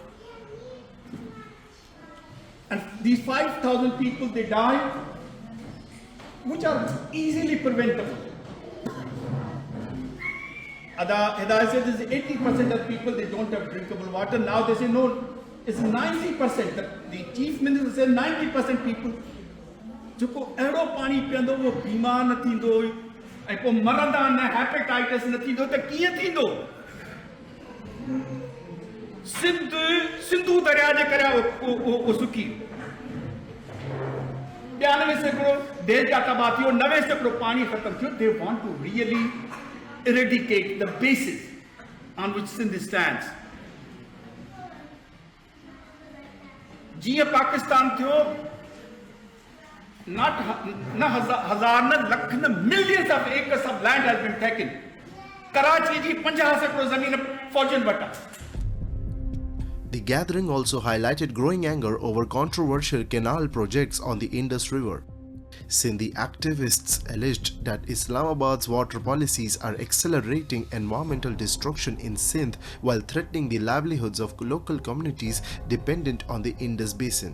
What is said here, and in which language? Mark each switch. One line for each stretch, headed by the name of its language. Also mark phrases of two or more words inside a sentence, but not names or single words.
English: And these 5,000 people they die, which are easily preventable. Hidayat said this is 80% of people they don't have drinkable water. Now they say no, it's 90%. The chief minister said 90% people
Sindhi: जो को एड़ो पानी पींदो वो बीमार न थींदो ऐं पोइ मरंदा न हेपेटाइटिस न थींदो त कीअं थींदो सिंधु दरिया जे करे वो सुकी 92 सैकड़ो देश जा तबाह थियो 90 सैकड़ो पानी खत्म थियो.
English: They want to really eradicate the basis on which Sindh stands.
Sindhi: जीअं पाकिस्तान थियो
English: not
Sindhi: हजार न लख न
English: millions of acres of land has been taken.
Sindhi: कराची जी 50 सैकड़ो ज़मीन फौजन वटा.
English: The gathering also highlighted growing anger over controversial canal projects on the Indus River. Sindhi activists alleged that Islamabad's water policies are accelerating environmental destruction in Sindh while threatening the livelihoods of local communities dependent on the Indus basin.